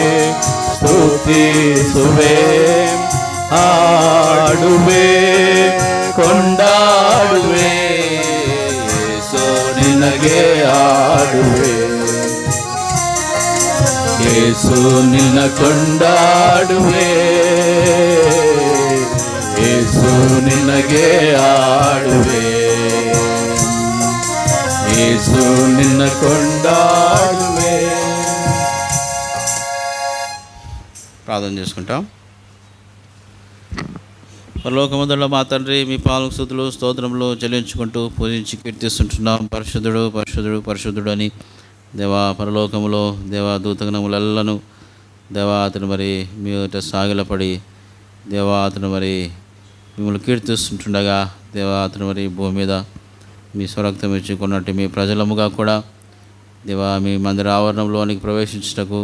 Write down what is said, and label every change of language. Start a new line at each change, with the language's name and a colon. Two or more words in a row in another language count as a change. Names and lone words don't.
Kannada: ಸ್ತುತಿಸುವೆ ಹಾಡುವೆ ಕೊಂಡಾಡುವೆ ಯೇಸು ನಿನಗೆ ಹಾಡುವೆ ಯೇಸು ನಿನ್ನ ಕೊಂಡಾಡುವೆ ಯೇಸು ನಿನಗೆ ಹಾಡುವೆ ಯೇಸು ನಿನ್ನ ಕೊಂಡಾಡುವೆ.
Telugu: ప్రార్థన చేసుకుంటాం. పరలోకమందున్న మా తండ్రి, మీ పాలకు స్తుతులు స్తోత్రములు చెల్లించుకుంటూ పూజించి కీర్తిస్తుంటున్నాం. పరిశుద్ధుడు పరిశుద్ధుడు పరిశుద్ధుడు అని దేవా, పరలోకములో దేవా దూతగణములెల్లను దేవా అతను మరి మీ సాగిలపడి దేవా అతను మరి మిమ్మల్ని కీర్తిస్తుంటుండగా దేవా అతను మరి భూమి మీద మీ స్వరక్తం ఇచ్చుకున్నట్టు మీ ప్రజలముగా కూడా దేవా మీ మందిర ఆవరణంలోనికి ప్రవేశించుటకు